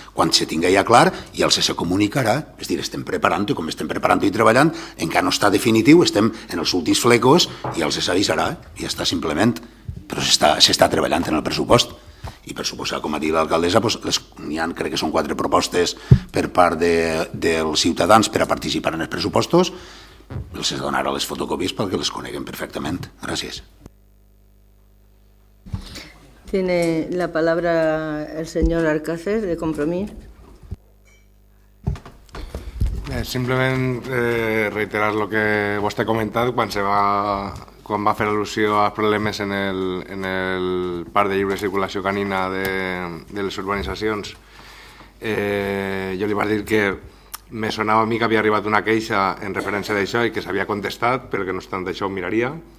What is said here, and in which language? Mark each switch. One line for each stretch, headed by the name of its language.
Catalan: Quan se tingui ja clar, ja els se comunicarà, és dir, estem preparant-ho, i com estem preparant-ho i treballant, encara no està definitiu, estem en els últims flecos, i ja els s'avisarà, i ja està simplement. Però s'està treballant en el pressupost. I per suposar, com ha dit l'alcaldessa, n'hi ha, crec que són 4 propostes per part dels ciutadans per a participar en els pressupostos, Els donarà les fotocopies perquè les coneguen perfectament. Gràcies.
Spanish: Tiene la palabra el señor Alcácer, de Compromís.
Catalan: Simplement reiterar el que vostè ha comentat quan va fer al·lusió als problemes en el parc de lliure circulació canina de les urbanitzacions. Jo li vaig dir que me sonava a mi que havia arribat una queixa en referència d'això i que s'havia contestat, però que no obstant això ho miraria.